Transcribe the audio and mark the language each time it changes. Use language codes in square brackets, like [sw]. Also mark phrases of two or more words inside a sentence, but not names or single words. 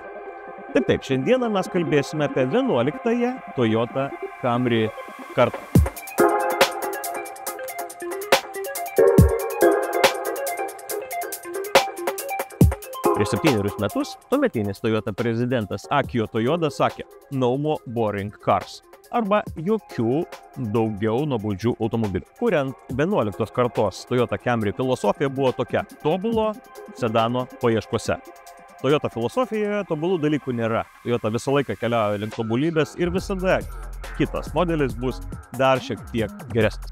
[lt] Taip, šiandieną mes kalbėsime apie 11-ąją Toyota Camry kartą. Prieš 7 metus tuometinis Toyota prezidentas Akio Toyoda sakė [en] "No more boring cars" [lt] arba jokių daugiau nuobodžių automobilių. Kuriant 11 kartos Toyota Camry filosofija buvo tokia: tobulo sedano paieškose. Toyota filosofijoje tobulų dalykų nėra. Toyota visą laiką keliauja link tobulybės ir visada kitas modelis bus dar šiek tiek geresnis.